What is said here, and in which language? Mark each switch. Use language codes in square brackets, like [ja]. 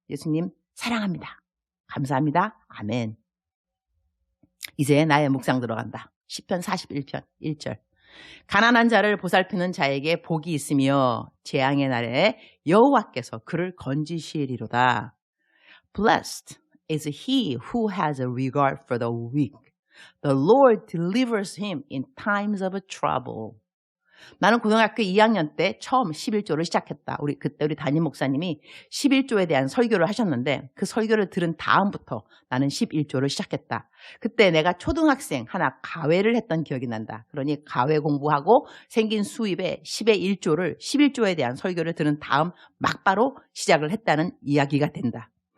[ko] 예수님 사랑합니다. 감사합니다. 아멘. 이제 나의 묵상 들어간다. 시편 41편 1절. 가난한 자를 보살피는 자에게 복이 있으며 재앙의 날에 여호와께서 그를 건지시리로다. [en] Blessed is he who has a regard for the weak. The Lord delivers him in times of trouble. [ko] 나는 고등학교 2학년 때 처음 11조를 시작했다. 그때 우리 담임 목사님이 11조에 대한 설교를 하셨는데 그 설교를 들은 다음부터 나는 11조를 시작했다. 그때 내가 초등학생 하나 가회를 했던 기억이 난다. 그러니 가회 공부하고 생긴 수입에 10의 1조를 11조에 대한 설교를 들은 다음 막바로 시작을 했다는 이야기가 된다.